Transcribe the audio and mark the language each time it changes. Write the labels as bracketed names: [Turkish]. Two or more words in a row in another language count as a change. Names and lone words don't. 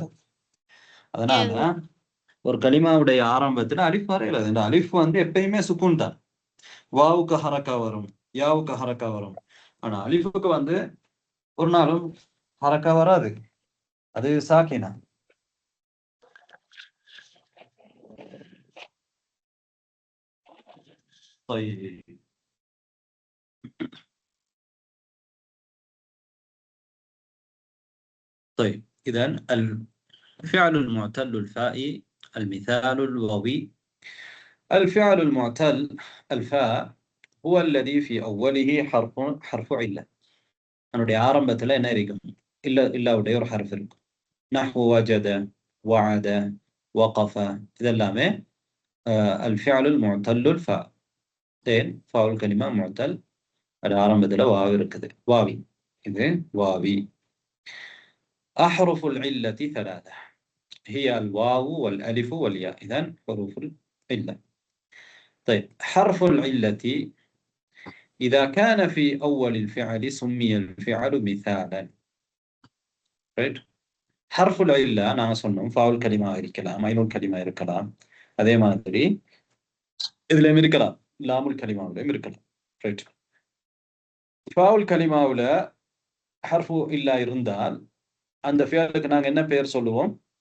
[Tamil] அதனால ஒரு கலிமாவுடைய ஆரம்பத்துல அலிஃப் வரையலாது. இந்த அலிஃப் வந்து எப்பயுமே சுக்குன் தான். வாவுக்கு ஹரக்கா வரும், யாவுக்கு ஹரக்கா வரும். ஆனா அலிஃபுக்கு வந்து ஒரு நாளும் ஹரக்கா வராது, அது சாக்கினா. [Arabic] طيب إذا الفعل المعتل الفائي المثال الواوي. الفعل المعتل الفاء هو الذي في أوله حرف علة. [Tamil] أنه ஆரம்பத்துல என்ன இருக்கும்? இல்லாவுடைய ஒரு ஹர்ஃப் இருக்கும். [Arabic] نحو وجد، وعد، وقف இதெல்லாமே الفعل المعتل الفاء. [Tamil] தேன் [Arabic] فاء الكلمة معتل, [Tamil] அது ஆரம்பத்துல வாவி இருக்குது, வாவி. இது வாவி. [Arabic] أحرف العلة 3 هي الواو والألف والياء. إذن حروف العلة. طيب حرف العلة إذا كان في أول الفعل سمي الفعل مثالا. [Tamil] right? [Arabic] حرف العلة [Tamil] நான் சொன்னோம் [Arabic] فاء الكلمة [Tamil] இருக்கலாம், [Arabic] عين الكلمة [Tamil] இருக்கலாம், அதே மாதிரி இதுலயும் இருக்கலாம், [Arabic] لام الكلمة [Tamil] இருக்கலாம். ரைட். [Arabic] فاء الكلمة حرف علة [Tamil] இருந்தால் அந்த ஃபியலுக்கு நாங்க என்ன பெயர் சொல்லுவோம்?